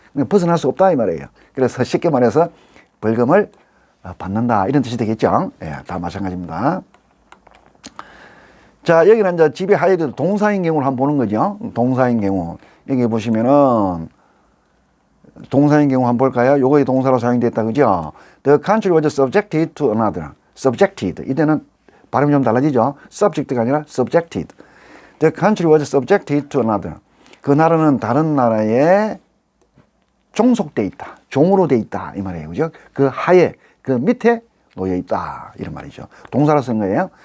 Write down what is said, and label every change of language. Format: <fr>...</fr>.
<ko>벗어날 수 없다 이 말이에요. 그래서 쉽게 말해서 벌금을 받는다 이런 뜻이 되겠죠. 예, 다 마찬가지입니다. 자, 여기는 이제 집에 하여도 동사인 경우를 한번 보는 거죠. 동사인 경우 여기 보시면은 동사인 경우 한번 볼까요? 요거의 동사로 사용됐다 그죠?</ko> <en>The country was subjected to another.</en> <ko>subjected 이때는 발음이 좀 달라지죠. subject가 아니라 subjected.</ko> <en>The country was subjected to another.</en> <ko>그 나라는 다른 나라에 종속돼 있다. 종으로 돼 있다. 이 말이에요. 그죠? 그 하에, 그 밑에 놓여 있다. 이런 말이죠. 동사로 쓴 거예요.</ko>